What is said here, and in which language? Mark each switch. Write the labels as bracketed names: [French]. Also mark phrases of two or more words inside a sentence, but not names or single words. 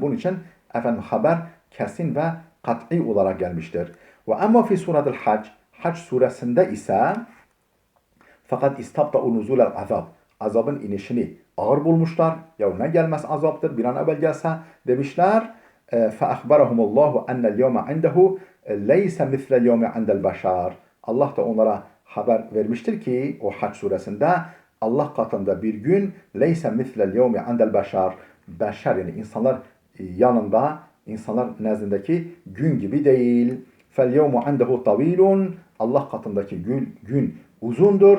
[Turkish] Bunun için efendim haber kesin ve kat'i olarak gelmiştir. [Arabic] وأما في سورة الحج, [Turkish] Hac suresinde ise fakat [Arabic] استبطؤوا نزول العذاب. [Turkish] Azabın inişini ağır bulmuşlar. Ya ne gelmez azaptır, bir an evvel gelse demişler. [Arabic] فَأَخْبَرَهُمُ اللّٰهُ اَنَّ الْيَوْمَ عِنْدَهُ لَيْسَ مِثْلَ الْيَوْمِ عِنْدَ الْبَشَارِ. [Turkish] Allah da onlara haber vermiştir ki o Hac suresinde Allah katında bir gün [Arabic] ليس مثل اليوم عند البشر, [Turkish] beşer yani insanlar yanında, insanlar nezdindeki gün gibi değil. [Arabic] فاليوم عنده طويل, [Turkish] Allah katındaki gün uzundur.